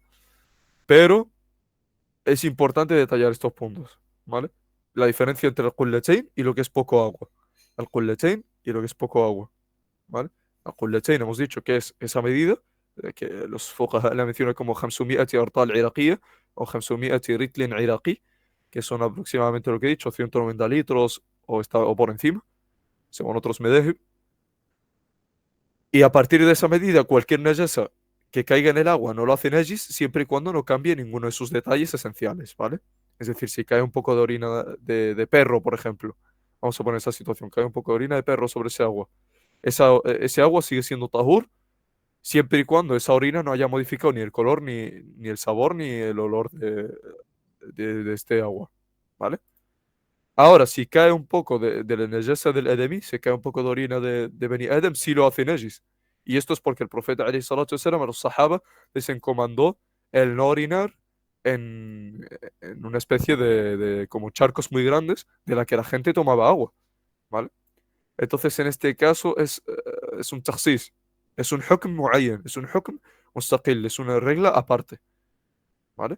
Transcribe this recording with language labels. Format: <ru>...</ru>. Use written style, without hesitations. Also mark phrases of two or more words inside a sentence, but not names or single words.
<es>Pero es importante detallar estos puntos, ¿vale? La diferencia entre el qullatayn y lo que es poco agua. El qullatayn y lo que es poco agua, ¿vale? El qullatayn hemos dicho que es esa medida que los fuqaha la mencionan como 500</es> <ar>أرطال عراقية</ar> <es>o 500</es> <ar>رطل عراقي,</ar> <es>que son aproximadamente lo que he dicho, 190 litros o por encima, según otros medheb. Y a partir de esa medida, cualquier najasa que caiga en el agua no lo hace najis siempre y cuando no cambie ninguno de sus detalles esenciales, ¿vale? Es decir, si cae un poco de orina de perro, por ejemplo, vamos a poner esa situación, cae un poco de orina de perro sobre ese agua. Ese agua sigue siendo tahur siempre y cuando esa orina no haya modificado ni el color, ni el sabor, ni el olor de este agua, ¿vale? Ahora, si cae un poco de la najasa del Edemi, se cae un poco de orina de</es> <ar>بني آدم,</ar> <es>sí lo hace najis. Y esto es porque el profeta,</es> <ar>عليه الصلاة والسلام,</ar> <es>a los sahaba les encomendó el no orinar en, en una especie de como charcos muy grandes de la que la gente tomaba agua, ¿vale? Entonces, en este caso es un takhsis, es un</es> <ar>حكم معين,</ar> <es>es un</es> <ar>حكم مستقل,</ar> <es>es una regla aparte, ¿vale?</es>